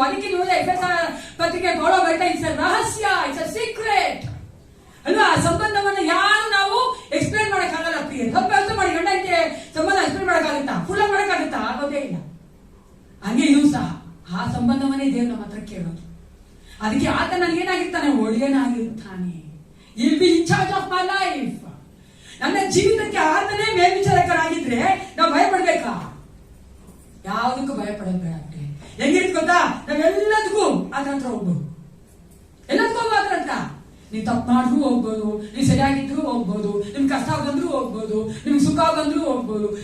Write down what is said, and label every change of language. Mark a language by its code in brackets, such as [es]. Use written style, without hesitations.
[kn] ಅದಕ್ಕೆ ನೀವು ಎಫೆಸ ಪತ್ರಿಕೆ ಗೋಳ ಬೈತಾ, ಇಟ್ಸ್ ಅ ರಹಸ್ಯ, [en] it's a secret [kn] ಅಲ್ವಾ? ಆ ಸಂಬಂಧವನ್ನ ಯಾರು ನಾವು ಎಕ್ಸ್ಪ್ಲೇನ್ ಮಾಡಕ್ಕಾಗಲ್ಲ ಪ್ರಿಯ. ಸ್ವಲ್ಪ ಅರ್ಥ ಮಾಡಿ, ಗಂಡ ಹೆಂಡತಿ ಸಂಬಂಧ ಎಕ್ಸ್ಪ್ಲೇನ್ ಮಾಡಕ್ಕಾಗುತ್ತಾ? ಫುಲ್ ಮಾಡಕ್ಕಾಗುತ್ತಾ? ಆಗೋದೇ ಇಲ್ಲ. ಹಂಗೆ ಇದು ಸಹ ಆ ಸಂಬಂಧವನ್ನೇ ದೇವ್ರು ನಮ್ಮ ಹತ್ರ ಕೇಳೋದು. ಅದಕ್ಕೆ ಆತ ನನಗೇನಾಗಿರ್ತಾನೆ? ಒಡೆಯನಾಗಿರ್ತಾನೆ. [en] He'll be in charge of my life. [kn] ನನ್ನ ಜೀವಿತಕ್ಕೆ ಆತನೇ ಮೇಲ್ವಿಚಾರಕರಾಗಿದ್ರೆ ನಾವು ಭಯ ಪಡ್ಬೇಕಾ? ಯಾವುದಕ್ಕೂ ಭಯ ಪಡೋದು ಬೇಡ. ಹೆಂಗಿರ್ತ ಗೊತ್ತಾ? ನಾವೆಲ್ಲದಕ್ಕೂ ಆತರ ಹತ್ರ ಹೋಗ್ಬೋದು, ಎಲ್ಲದಕ್ಕೂ ಹೋಗ್ಬೋದು ಆತರ ಹತ್ರ. ನೀವು ತಪ್ಪು ಮಾಡಿದ್ರು ಹೋಗ್ಬೋದು, ನೀವು ಸರಿಯಾಗಿದ್ರು ಹೋಗ್ಬೋದು, ನಿಮ್ಗೆ ಕಷ್ಟ ಬಂದ್ರು ಹೋಗ್ಬೋದು, ನಿಮ್ಗೆ ಸುಖ ಬಂದ್ರು ಹೋಗ್ಬೋದು.